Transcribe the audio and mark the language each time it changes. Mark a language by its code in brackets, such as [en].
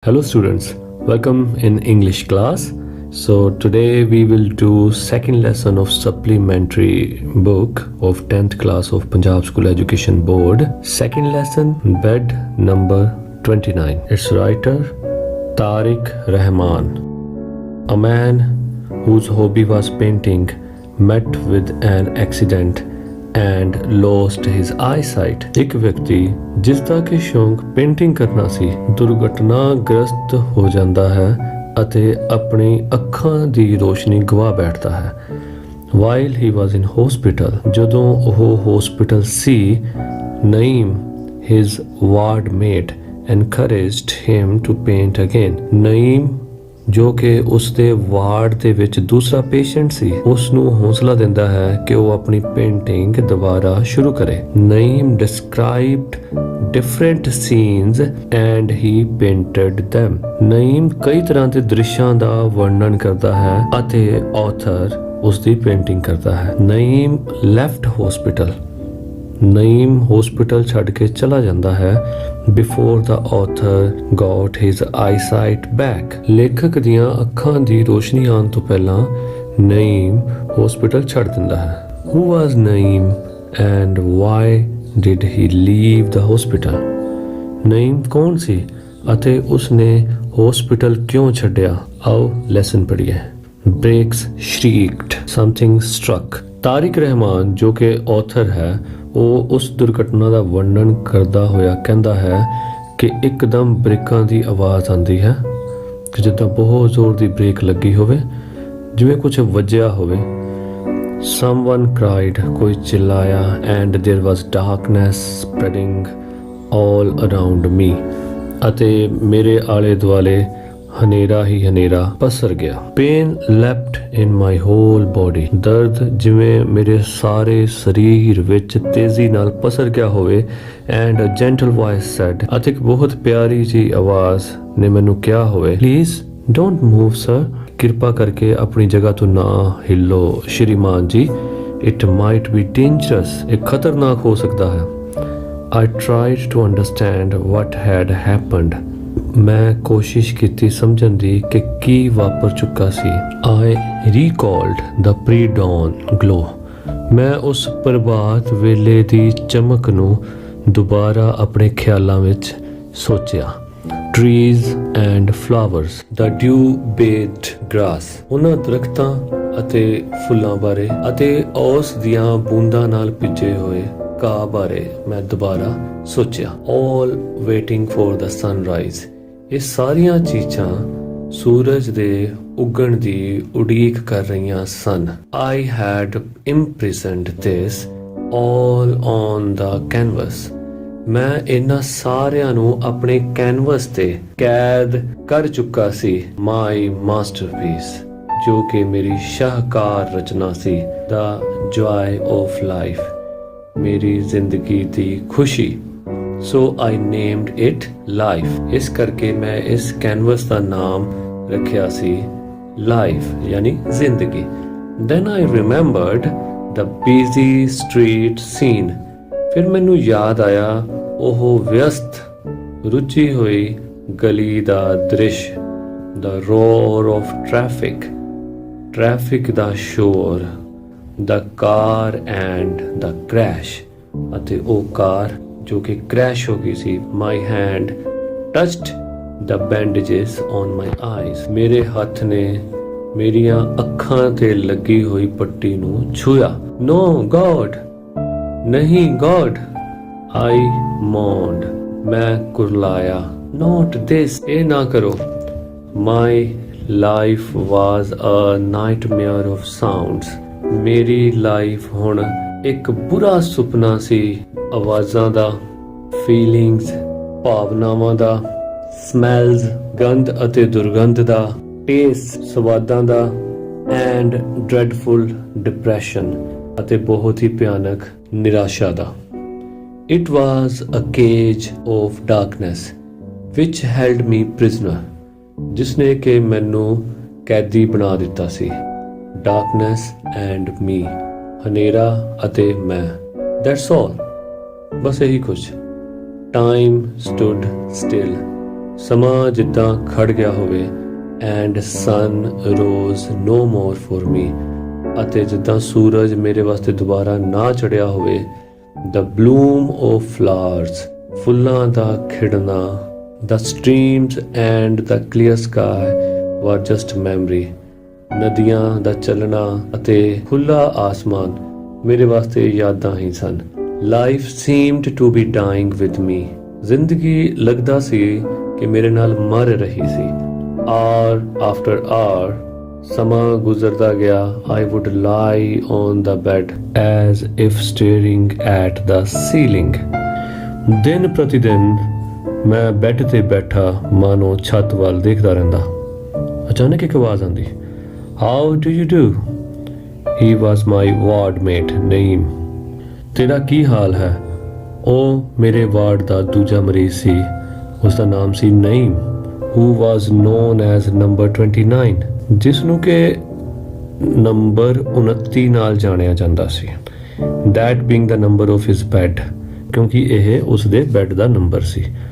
[en] Hello students, welcome in English class. So today we will do second lesson of supplementary book of 10th class of Punjab School Education Board. Second lesson, bed number 29. Its writer Tariq Rahman. A man whose hobby was painting met with an accident and lost his eyesight. [pa] ਇੱਕ ਵਿਅਕਤੀ ਜਿਸ ਦਾ ਕਿ ਸ਼ੌਂਕ painting ਕਰਨਾ ਸੀ ਦੁਰਘਟਨਾਗ੍ਰਸਤ ਹੋ ਜਾਂਦਾ ਹੈ ਅਤੇ ਆਪਣੀ ਅੱਖਾਂ ਦੀ ਰੋਸ਼ਨੀ ਗਵਾ ਬੈਠਦਾ ਹੈ। [en] While he was in hospital, [pa] ਜਦੋਂ ਉਹ hospital ਸੀ, [en] Naeem his ward mate encouraged him to paint again. [pa] Naeem ਜੋ ਕਿ ਉਸ ਦੇ ਵਾਰਡ ਦੇ ਵਿੱਚ ਦੂਸਰਾ ਪੇਸ਼ੈਂਟ ਸੀ, ਉਸ ਨੂੰ ਹੌਸਲਾ ਦਿੰਦਾ ਹੈ ਕਿ ਉਹ ਆਪਣੀ ਪੇਂਟਿੰਗ ਦੁਬਾਰਾ ਸ਼ੁਰੂ ਕਰੇ। [en] Naeem described different scenes and he painted them. [pa] Naeem ਕਈ ਤਰ੍ਹਾਂ ਦੇ ਦ੍ਰਿਸ਼ਾਂ ਦਾ ਵਰਣਨ ਕਰਦਾ ਹੈ ਅਤੇ ਆਥਰ ਉਸ ਦੀ ਪੇਂਟਿੰਗ ਕਰਦਾ ਹੈ। [en] Naeem left hospital. [pa] Naeem hospital ਛੱਡ ਕੇ ਚਲਾ ਜਾਂਦਾ ਹੈ [en] before the author got his eyesight back. [pa] ਲੇਖਕ ਦੀਆਂ ਅੱਖਾਂ ਦੀ ਰੋਸ਼ਨੀ ਆਉਣ ਤੋਂ ਪਹਿਲਾਂ ਨਈਮ ਹਸਪੀਟਲ ਛੱਡ ਦਿੰਦਾ ਹੈ। [en] Who was Naeem and why did he leave the hospital? [pa] Naeem ਕੌਣ ਸੀ ਅਤੇ ਉਸਨੇ ਹਸਪੀਟਲ ਕਿਉਂ ਛੱਡਿਆ? ਆਓ lesson ਪੜ੍ਹੀਏ। [en] Brakes shrieked. Something struck. [pa] ਤਾਰਿਕ ਰਹਿਮਾਨ ਜੋ ਕਿ ਆਥਰ ਹੈ, ਉਹ ਉਸ ਦੁਰਘਟਨਾ ਦਾ ਵਰਣਨ ਕਰਦਾ ਹੋਇਆ ਕਹਿੰਦਾ ਹੈ ਕਿ ਇੱਕਦਮ ਬ੍ਰੇਕਾਂ ਦੀ ਆਵਾਜ਼ ਆਉਂਦੀ ਹੈ ਕਿ ਜਿੱਦਾਂ ਬਹੁਤ ਜ਼ੋਰ ਦੀ ਬ੍ਰੇਕ ਲੱਗੀ ਹੋਵੇ, ਜਿਵੇਂ ਕੁਝ ਵੱਜਿਆ ਹੋਵੇ। [en] Someone cried, [pa] ਕੋਈ ਚਿল্ਲਾਇਆ, [en] and there was darkness spreading all around me. [pa] ਅਤੇ ਮੇਰੇ ਆਲੇ ਦੁਆਲੇ ਹਨੇਰਾ ਹੀ ਹਨੇਰਾ ਪਸਰ ਗਿਆ। [en] Pain leapt in my whole body. [pa] ਦਰਦ ਜਿਵੇਂ ਮੇਰੇ ਸਾਰੇ ਸਰੀਰ ਵਿੱਚ ਤੇਜ਼ੀ ਨਾਲ ਪਸਰ ਗਿਆ ਹੋਵੇ। [en] And a gentle voice said, [pa] ਅਤੇ ਇੱਕ ਬਹੁਤ ਪਿਆਰੀ ਜੀ ਆਵਾਜ਼ ਨੇ ਮੈਨੂੰ ਕਿਹਾ ਹੋਵੇ, [en] Please don't move sir. [pa] ਕਿਰਪਾ ਕਰਕੇ ਆਪਣੀ ਜਗ੍ਹਾ ਤੋਂ ਨਾ ਹਿੱਲੋ ਸ਼੍ਰੀਮਾਨ ਜੀ। [en] It might be dangerous. [pa] ਇਹ ਖਤਰਨਾਕ ਹੋ ਸਕਦਾ ਹੈ। [en] I tried to understand what had happened. [pa] ਮੈਂ ਕੋਸ਼ਿਸ਼ ਕੀਤੀ ਸਮਝਣ ਦੀ ਕਿ ਕੀ ਵਾਪਰ ਚੁੱਕਾ ਸੀ। [en] I recalled the pre-dawn glow. [pa] ਮੈਂ ਉਸ ਪ੍ਰਭਾਤ ਵੇਲੇ ਦੀ ਚਮਕ ਨੂੰ ਦੁਬਾਰਾ ਆਪਣੇ ਖਿਆਲਾਂ ਵਿੱਚ ਸੋਚਿਆ। [en] Trees and flowers, the dew-bathed grass. [pa] ਉਹਨਾਂ ਦਰਖਤਾਂ ਅਤੇ ਫੁੱਲਾਂ ਬਾਰੇ ਅਤੇ ਉਸ ਦੀਆਂ ਬੂੰਦਾਂ ਨਾਲ ਭਿੱਜੇ ਹੋਏ ਘਾਹ ਬਾਰੇ ਮੈਂ ਦੁਬਾਰਾ ਸੋਚਿਆ। [en] All waiting for the sunrise. [pa] ਇਹ ਸਾਰੀਆਂ ਚੀਜ਼ਾਂ ਸੂਰਜ ਦੇ ਉੱਗਣ ਦੀ ਉਡੀਕ ਕਰ ਰਹੀਆਂ ਸਨ। [en] I had imprisoned this all on the canvas. [pa] ਮੈਂ ਇਹਨਾਂ ਸਾਰਿਆਂ ਨੂੰ ਆਪਣੇ ਕੈਨਵਸ ਤੇ ਕੈਦ ਕਰ ਚੁੱਕਾ ਸੀ। [en] My masterpiece, [pa] ਜੋ ਕਿ ਮੇਰੀ ਸ਼ਾਹਕਾਰ ਰਚਨਾ ਸੀ। [en] The joy of life, [pa] ਮੇਰੀ ਜ਼ਿੰਦਗੀ ਦੀ ਖੁਸ਼ੀ। [en] So I named it life. [pa] ਇਸ ਕਰਕੇ ਮੈਂ ਇਸ ਕੈਨਵਸ ਦਾ ਨਾਮ ਰੱਖਿਆ ਸੀ life, ਯਾਨੀ ਜ਼ਿੰਦਗੀ। [en] Then I remembered the busy street scene. [pa] ਫਿਰ ਮੈਨੂੰ ਯਾਦ ਆਇਆ ਉਹ ਵਿਅਸਤ ਰੁੱਝੀ ਹੋਈ ਗਲੀ ਦਾ ਦ੍ਰਿਸ਼। [en] The roar of traffic. [pa] Traffic ਦਾ sure. [en] The car and the crash. [pa] ਅਤੇ ਉਹ ਕਾਰ ਜੋ ਕਿ ਕ੍ਰੈਸ਼ ਹੋ ਗਈ ਸੀ। [en] My hand touched the bandages on my eyes. [pa] ਮੇਰੇ ਹੱਥ ਨੇ ਮੇਰੀਆਂ ਅੱਖਾਂ ਤੇ ਲੱਗੀ ਹੋਈ ਪੱਟੀ ਨੂੰ ਛੂਇਆ। [en] No God, [pa] ਨਹੀਂ [en] God, I moaned. [pa] ਮੈਂ ਕੁਰਲਾਇਆ। [en] Not this, [pa] ਇਹ ਨਾ ਕਰੋ। [en] My life was a nightmare of sounds. [pa] ਮੇਰੀ ਲਾਈਫ ਹੁਣ ਇੱਕ ਬੁਰਾ ਸੁਪਨਾ ਸੀ। ਆਵਾਜ਼ਾਂ ਦਾ, ਫੀਲਿੰਗਸ, ਭਾਵਨਾਵਾਂ ਦਾ, ਸਮੈਲਸ, ਗੰਧ ਅਤੇ ਦੁਰਗੰਧ ਦਾ, ਟੇਸਟ, ਸਵਾਦਾਂ ਦਾ, [en] and dreadful depression [pa] ਅਤੇ ਬਹੁਤ ਹੀ ਭਿਆਨਕ ਨਿਰਾਸ਼ਾ ਦਾ। [en] It was a cage of darkness which held me prisoner. [pa] ਜਿਸਨੇ ਕਿ ਮੈਨੂੰ ਕੈਦੀ ਬਣਾ ਦਿੱਤਾ ਸੀ। [en] Darkness and me, [pa] ਹਨੇਰਾ ਅਤੇ ਮੈਂ। [en] That's all. [pa] ਬਸ ਇਹੀ ਕੁਝ। [en] Time stood still. [pa] ਸਮਾਂ ਜਿੱਦਾਂ ਖੜ ਗਿਆ ਹੋਵੇ [en] and sun rose no more for me, [pa] ਅਤੇ ਜਿੱਦਾਂ ਸੂਰਜ ਮੇਰੇ ਵਾਸਤੇ ਦੁਬਾਰਾ ਨਾ ਚੜਿਆ ਹੋਵੇ। [en] the bloom of flowers, [pa] ਫੁੱਲਾਂ ਦਾ ਖਿੜਨਾ, [en] The streams and the clear sky were just memory. [pa] ਨਦੀਆਂ ਦਾ ਚੱਲਣਾ ਅਤੇ ਖੁੱਲਾ ਆਸਮਾਨ ਮੇਰੇ ਵਾਸਤੇ ਯਾਦਾਂ ਹੀ ਸਨ। [en] life seemed to be dying with me, [pa] ਜ਼ਿੰਦਗੀ ਲੱਗਦਾ ਸੀ ਕਿ ਮੇਰੇ ਨਾਲ ਮਰ ਰਹੀ ਸੀ। [en] hour after hour [pa] ਸਮਾਂ ਗੁਜ਼ਰਦਾ ਗਿਆ। [en] I would lie on the bed as if staring at the ceiling। [pa] ਦਿਨ ਪ੍ਰਤੀ ਦਿਨ ਮੈਂ ਬੈੱਡ ਤੇ ਬੈਠਾ ਮਾਨੋ ਛੱਤ ਵੱਲ ਦੇਖਦਾ ਰਹਿੰਦਾ। ਅਚਾਨਕ ਇੱਕ ਆਵਾਜ਼ ਆਉਂਦੀ, [en] How do you do? He was my wardmate Naeem. [pa] ਤੇਰਾ ਕੀ ਹਾਲ ਹੈ? ਉਹ ਮੇਰੇ ਵਾਰਡ ਦਾ ਦੂਜਾ ਮਰੀਜ਼ ਸੀ। ਉਸ ਦਾ ਨਾਮ ਸੀ Naeem, [en] who was known as number 29, [pa] ਜਿਸ ਨੂੰ ਕਿ ਨੰਬਰ 29 ਨਾਲ ਜਾਣਿਆ ਜਾਂਦਾ ਸੀ। [en] That being the number of his bed, [pa] ਕਿਉਂਕਿ ਇਹ ਉਸ ਦੇ ਬੈੱਡ ਦਾ ਨੰਬਰ ਸੀ।